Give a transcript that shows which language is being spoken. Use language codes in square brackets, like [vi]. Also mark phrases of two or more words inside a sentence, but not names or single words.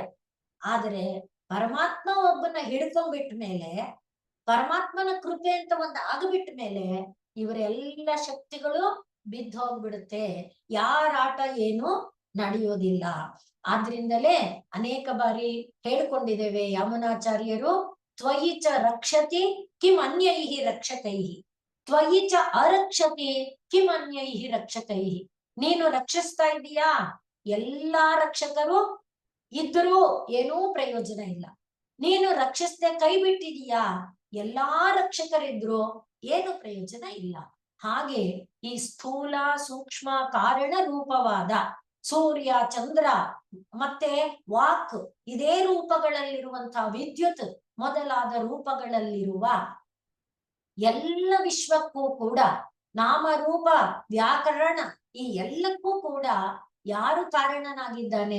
[kn] ಆದ್ರೆ ಪರಮಾತ್ಮ ಒಬ್ಬನ ಹಿಡ್ಕೊಂಡ್ಬಿಟ್ಟ ಮೇಲೆ, ಪರಮಾತ್ಮನ ಕೃಪೆ ಅಂತ ಒಂದು ಆಗ್ಬಿಟ್ಟ ಮೇಲೆ ಇವರೆಲ್ಲ ಶಕ್ತಿಗಳು ಬಿದ್ದು ಹೋಗ್ಬಿಡುತ್ತೆ. ಯಾರ ಆಟ ಏನು ನಡೆಯೋದಿಲ್ಲ. ಆದ್ರಿಂದಲೇ ಅನೇಕ ಬಾರಿ ಹೇಳ್ಕೊಂಡಿದ್ದೇವೆ ಯಮುನಾಚಾರ್ಯರು, [sa] ತ್ವಯಿ ಚ ರಕ್ಷತಿ ಕಿಂ ಅನ್ಯೈಹಿ ರಕ್ಷಕೈಹಿ, ತ್ವಯಿ ಚ ಅರಕ್ಷತಿ ಕಿಂ ಅನ್ಯೈಹಿ ರಕ್ಷಕೈಹಿ. [kn] ನೀನು ರಕ್ಷಿಸ್ತಾ ಇದೀಯಾ, ಎಲ್ಲಾ ರಕ್ಷಕರು ಇದ್ರೂ ಏನೂ ಪ್ರಯೋಜನ ಇಲ್ಲ. ನೀನು ರಕ್ಷಿಸದೆ ಕೈ ಬಿಟ್ಟಿದೀಯಾ, ಎಲ್ಲಾ ರಕ್ಷಕರಿದ್ರು ಏನು ಪ್ರಯೋಜನ ಇಲ್ಲ. ಹಾಗೆ ಈ ಸ್ಥೂಲ ಸೂಕ್ಷ್ಮ ಕಾರಣ ರೂಪವಾದ ಸೂರ್ಯ, ಚಂದ್ರ ಮತ್ತೆ ವಾಕ್, ಇದೇ ರೂಪಗಳಲ್ಲಿರುವಂತಹ ವಿದ್ಯುತ್ ಮೊದಲಾದ ರೂಪಗಳಲ್ಲಿರುವ ಎಲ್ಲ ವಿಶ್ವಕ್ಕೂ ಕೂಡ, ನಾಮರೂಪ ವ್ಯಾಕರಣ ಈ ಎಲ್ಲಕ್ಕೂ ಕೂಡ ಯಾರು ಕಾರಣನಾಗಿದ್ದಾನೆ?